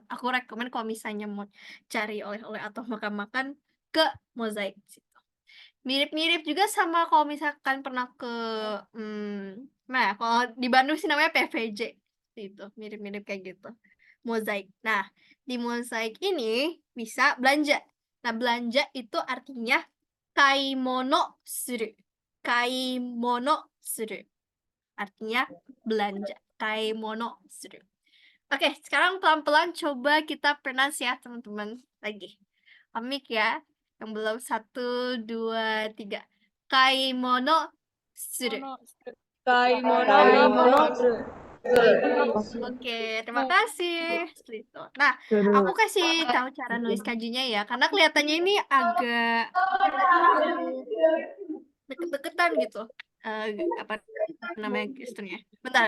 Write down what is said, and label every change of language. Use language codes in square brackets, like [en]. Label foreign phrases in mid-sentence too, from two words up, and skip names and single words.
[id] Aku rekomen kalau misalnya mau cari oleh-oleh atau makan-makan ke mozaik situ. Mirip-mirip juga sama kalau misalkan pernah ke nah kalau di Bandung sih namanya PVJ itu mirip-mirip kayak gitu mozaik. Nah di mozaik ini bisa belanja. Nah belanja itu artinya [ja] 買い物する. 買い物する. [id] Artinya belanja. [ja] 買い物する. [id] Oke, sekarang pelan-pelan coba kita pronounce ya, teman-teman. Lagi. Amik ya. Yang belum 1, 2, 3. [ja] 買い物する. [id] Oke, terima kasih. Seperti itu. Nah, aku kasih tahu cara nulis kanjinya ya, karena kelihatannya ini agak deket-deketan gitu. Apa namanya gesturnya? Bentar.